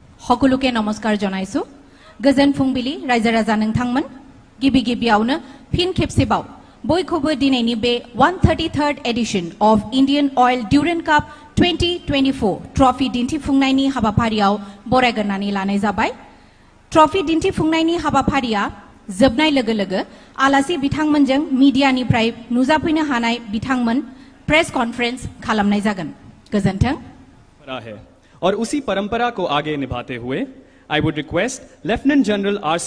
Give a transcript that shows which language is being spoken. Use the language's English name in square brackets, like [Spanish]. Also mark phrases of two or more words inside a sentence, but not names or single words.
[Assamese] সকলোকে নমস্কাৰ জনাইছো [Bodo] गोजोन फुंबिलि रायजो राजा नोंथांमोन गिबि गिबियावनो फिन खेपसेबाव बयखौबो दिनैनि बे [English] 133rd edition of [Bodo] Indian Oil Durand Cup 2024 ट्रफी दिन्थिफुंनायनि हाबाफारियाव बरायगोरनानै लानाय जाबाय ट्रफी दिन्थिफुंनायनि हाबाफारिया जोबनाय लोगो लोगो आलासि बिथांमोनजों मीडियानिफ्राय नुजाफैनो हानाय बिथांमोन [English] press conference [Bodo] खालामनाय जागोन गोजोन्थों [Hindi] और उसी परंपरा को आगे निभाते हुए [English] I would request [Hindi] Lieutenant General R.C.